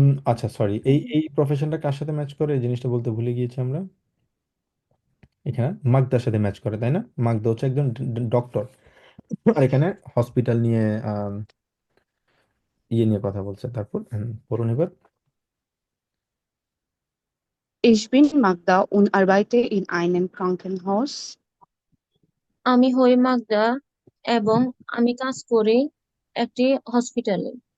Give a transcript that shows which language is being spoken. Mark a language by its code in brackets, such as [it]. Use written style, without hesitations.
[bn] আচ্ছা সরি, এই প্রফেশনটা কার সাথে ম্যাচ করে এই জিনিসটা বলতে ভুলে গিয়েছি আমরা। এখানে মাগদার সাথে ম্যাচ করে, তাই না? মাগদা হচ্ছে একজন ডক্টর, আর এখানে হসপিটাল নিয়ে ইয়ে নিয়ে কথা বলছে। তারপর পড়ুন এবার। [de] Ich bin Magda und arbeite in einem Krankenhaus. [bn] আমি হই মাগদা এবং আমি কাজ করি একটি হসপিটালে।